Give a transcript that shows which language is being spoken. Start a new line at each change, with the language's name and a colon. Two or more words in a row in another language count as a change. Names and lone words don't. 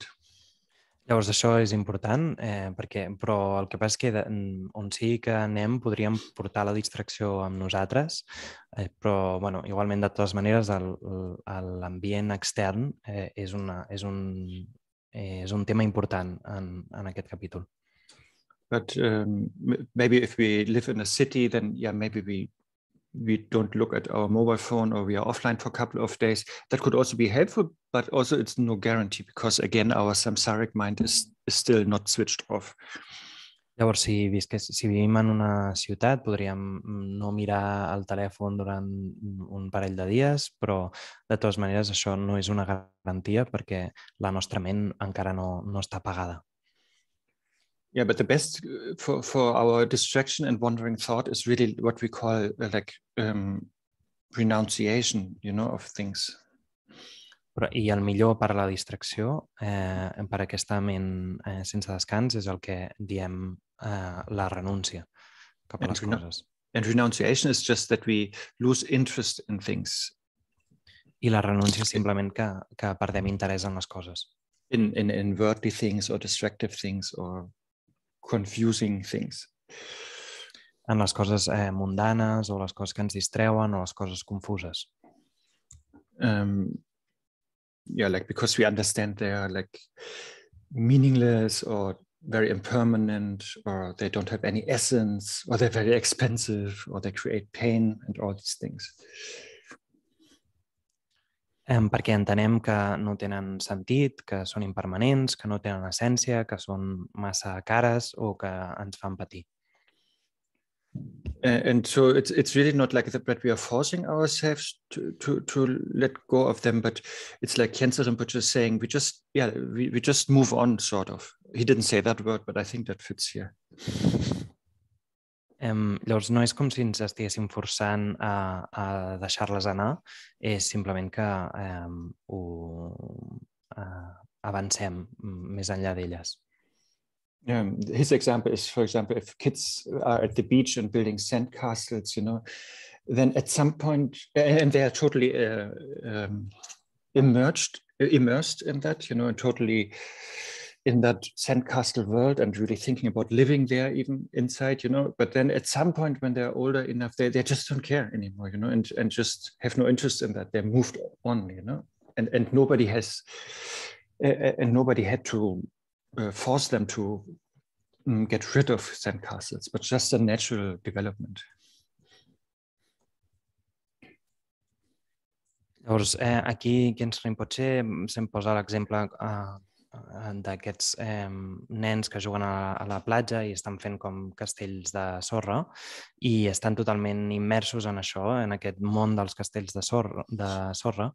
Catalan: Llavors això és important, però el que passa és que on sí que anem podríem portar la distracció amb nosaltres, però bueno, igualment de totes maneres l'ambient extern és un tema important en aquest capítol.
English: But maybe if we live in a city, then yeah, maybe we don't look at our mobile phone or we are offline for a couple of days. That could also be helpful, but also it's no guarantee because again, our samsaric mind is still not switched off.
Catalan: Llavors, si vivim en una ciutat, podríem no mirar el telèfon durant un parell de dies, però de totes maneres això no és una garantia perquè la nostra ment encara no està apagada.
English: Yeah, but the best for our distraction and wandering thought is really what we call renunciation, of things.
Catalan: I el millor per a la distracció, per aquesta ment sense descans, és el que diem la renúncia cap a les coses.
English: And renunciation is just that we lose interest in things.
Catalan: I la renúncia és simplement que perdem interès en les coses.
English: In worldly things or distractive things or confusing things.
Catalan: En les coses mundanes o les coses que ens distreuen o les coses confuses.
English: Yeah, because we understand they are meaningless or very impermanent, or they don't have any essence, or they're very expensive, or they create pain and all these things.
Catalan: Perquè entenem que no tenen sentit, que són impermanents, que no tenen essència, que són massa cares o que ens fan patir.
English: And so it's really not like that we are forcing ourselves to let go of them, but it's like Khyentse Rinpoche is saying, we just move on, sort of. He didn't say that word, but I think that fits here.
Catalan: Llavors no és com si ens estiguéssim forçant a deixar-les anar, és simplement que avancem més enllà d'elles.
English: His example is, for example, if kids are at the beach and building sand castles, then at some point, and they are totally immersed in that, and totally in that sandcastle world and really thinking about living there even inside, but then at some point when they're older enough, they just don't care anymore, and just have no interest in that. They're moved on, and nobody has, and nobody had to force them to get rid of sandcastles, but just a natural development.
Catalan: Llavors, aquí Khyentse Rinpoche se'm posa l'exemple d'aquests nens que juguen a la platja i estan fent com castells de sorra i estan totalment immersos en això, en aquest món dels castells de sorra.